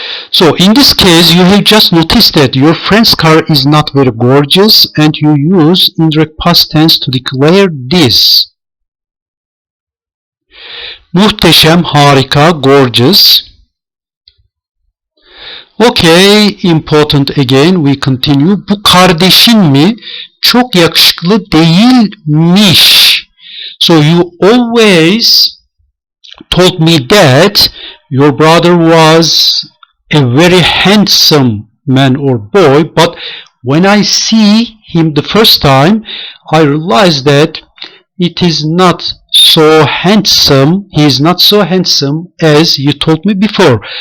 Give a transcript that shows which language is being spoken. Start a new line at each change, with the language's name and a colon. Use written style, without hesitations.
English: So in this case, you have just noticed that your friend's car is not very gorgeous, and you use indirect past tense to declare this. Muhteşem, harika, gorgeous. Okay, important again, we continue.
Turkish: Bu kardeşin mi? Çok yakışıklı değilmiş.
English: So you always told me that your brother was a very handsome man or boy, but when I see him the first time, I realize that it is not so handsome, he is not so handsome as you told me before.